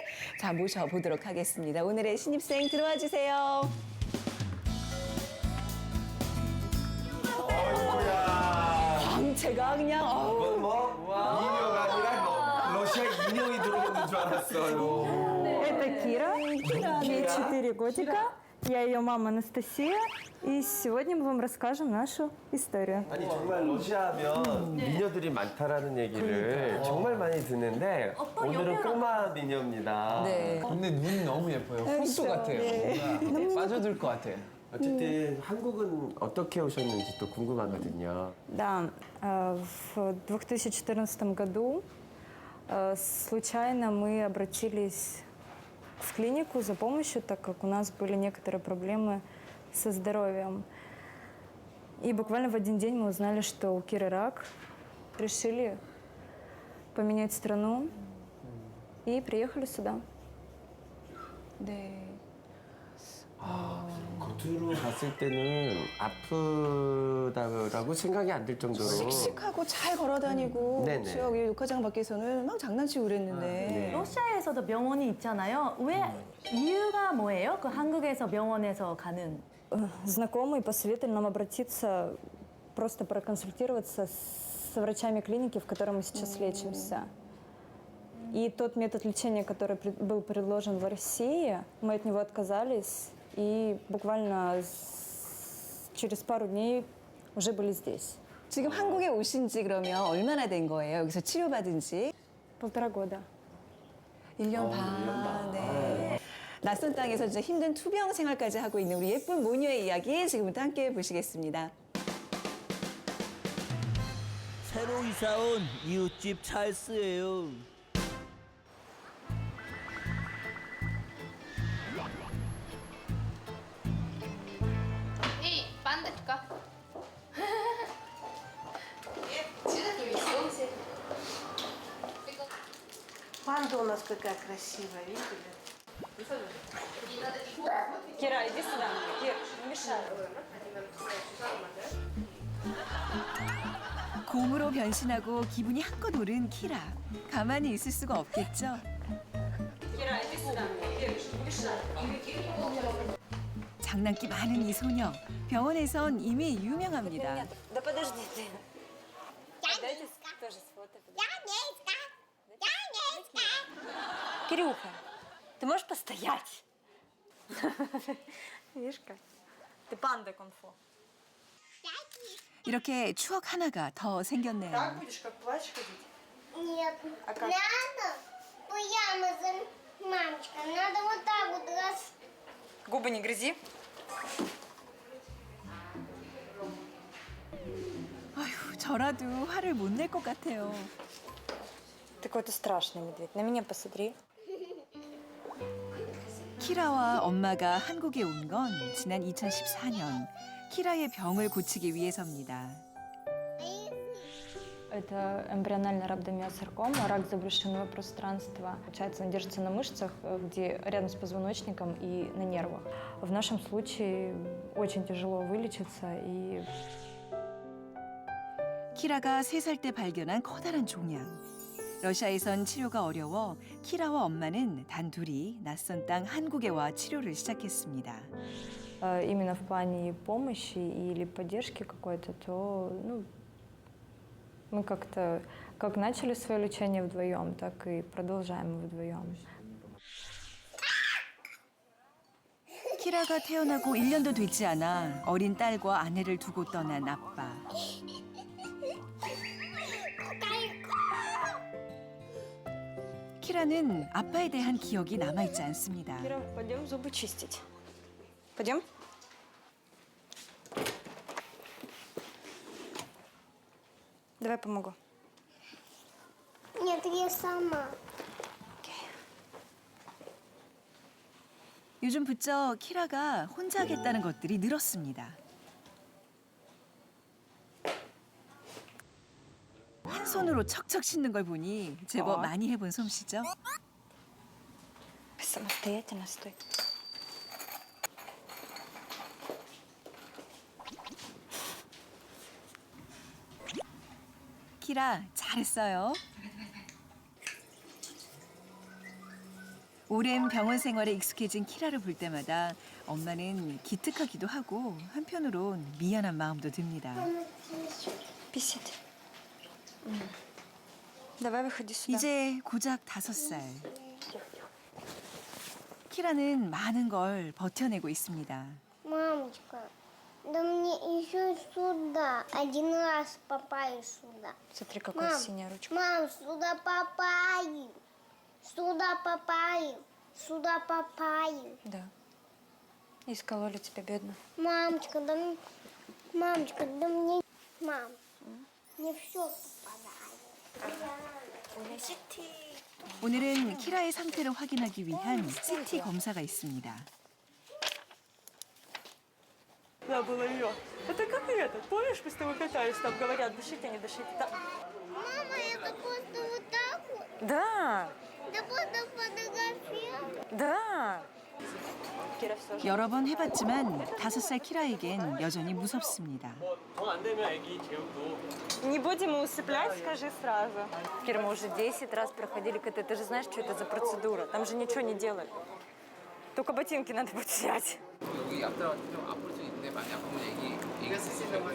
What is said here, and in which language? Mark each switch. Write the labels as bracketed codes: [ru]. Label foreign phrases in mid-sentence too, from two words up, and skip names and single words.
[ko] 자, 모셔보도록 하겠습니다. 오늘의 신입생 들어와 주세요. 어이구야. 광채가 그냥, 어우. 이건 뭐 인형가 아니라 뭐 러시아 인형이 들어오는 줄 알았어요. [ru] Это Кира, ей 4 годика. Я ее мама Анастасия. И сегодня мы вам расскажем нашу историю. [ko] 아니 정말 러시아하면 미녀들이 많다라는 얘기를 정말 많이 듣는데 오늘은 꼬마 미녀입니다. 네. 근데 눈이 너무 예뻐요. 호수 같아요. 뭔가 빠져들 것 같아요. 어쨌든 한국은 어떻게 오셨는지 또 궁금하거든요. [ru] Да, в 2014 году случайно мы обратились в клинику за помощью, так как у нас были некоторые проблемы со здоровьем. И буквально в один день мы узнали, что у Киры рак. Решили поменять страну и приехали сюда. [ko] 네. 겉으로 봤을 때는 아프다고 생각이 안 들 정도로 씩씩하고 잘 걸어 다니고, 네네. 그렇죠. 여기 녹화장 밖에서는 막 장난치고 그랬는데. 네. 러시아에서도 병원이 있잖아요. 왜 이유가 뭐예요? 그 한국에서 병원에서 가는 [ru] Знакомые посоветовали нам обратиться, просто проконсультироваться с врачами клиники, в которой мы сейчас лечимся. И тот метод лечения, который был предложен в России, мы от него отказались и буквально через пару дней уже были здесь. [ko] 지금 한국에 오신 지 그러면 얼마나 된 거예요? 여기서 치료받은 지? [ru] 1,5 года. [ko] 1년 반. 네. 낯선 땅에서 진짜 힘든 투병 생활까지 하고 있는 우리 예쁜 모녀의 이야기 지금부터 함께 보시겠습니다. 새로 이사온 이웃집 찰스예요. [ru] Эй, пандочка. Сюда веселся. Панда у нас какая красивая, видели? Кира, иди сюда. Кир, не мешай. [ko] 곰으로 변신하고 기분이 한껏 오른 키라. 가만히 있을 수가 없겠죠. [ru] Кира, иди сюда. Кир, не мешай. [ko] 장난기 많은 이 소녀. 병원에선 이미 유명합니다. [ru] Да подожди ты. Дайте тоже сфотографировать. Кирюха, ты можешь постоять? Видишь как? Ты панда кунг-фу. [ko] 이렇게 추억 하나가 더 생겼네요. [ru] Будешь как плачь ходить? Нет. А как? Надо прямо за мамочка. Надо вот так вот раз. Губы не грызи. [ko] 아휴, 저라도 화를 못 낼 것 같아요. [ru] Ты какой-то страшный медведь. На меня посмотри. [ko] 키라와 엄마가 한국에 온 건 지난 2014년 키라의 병을 고치기 위해서입니다. [ru] Это эмбриональный рhabdomиосаркома, рак забрюшинного пространства. Получается, он держится на мышцах, где рядом с позвоночником и на нервах. В нашем случае очень тяжело вылечиться и [ko] 키라가 3살 때 발견한 커다란 종양. 러시아에선 치료가 어려워 키라와 엄마는 단 둘이 낯선 땅 한국에 와 치료를 시작했습니다. [ru] именно в плане помощи или поддержки какой-то, то мы как-то как начали свое лечение вдвоем, так и продолжаем вдвоем. [ko] 키라가 태어나고 1년도 되지 않아 어린 딸과 아내를 두고 떠난 아빠. 키라는 아빠에 대한 기억이 남아있지 않습니다. [ru] Кира, пойдем зубы чистить. Пойдем? Давай помогу. Нет, я сама. [ko] 요즘 부쩍 키라가 혼자 하겠다는 것들이 늘었습니다. 한 손으로 척척 씻는 걸 보니 제법 많이 해본 솜씨죠. [ru] Самостоятельно стой. [ko] 키라 잘했어요. 오랜 병원 생활에 익숙해진 키라를 볼 때마다 엄마는 기특하기도 하고 한편으론 미안한 마음도 듭니다. [ru] Писать. Давай выходи сюда. [ko] 이제 고작 5살. 키라는 많은 걸 버텨내고 있습니다. [ru] Мамочка, да мне еще сюда. Один раз попаду сюда. Смотри, какая Мам, синяя ручка. мам, сюда попаду. Сюда попаду. Сюда попаду. Да. И скололи тебя, бедно. Мамочка, да мне... Мамочка, да мне... Мам, мне все попадает. [ko] 오늘은 키라의 상태를 확인하기 위한 CT 검사가 있습니다. [ru] Да, было ее. Это как это? Помнишь, мы с тобой катались, там говорят, дышите, не дышите. Мама, это просто вот так вот? Да, Да просто фотография. да. Кира, все. [ko] 여러 번 해봤지만 5살 키라에겐 여전히 무섭습니다. [ru] Не будем его усыплять, скажи сразу. Кира, мы уже 10 раз проходили КТ. Ты же знаешь, что это за процедура? Там же ничего не делают. Только ботинки надо будет снять. [ko] 여기 앞으로 좀 아플 수 있는데 많이 아프면 애기가 쓸 수 있는 거죠?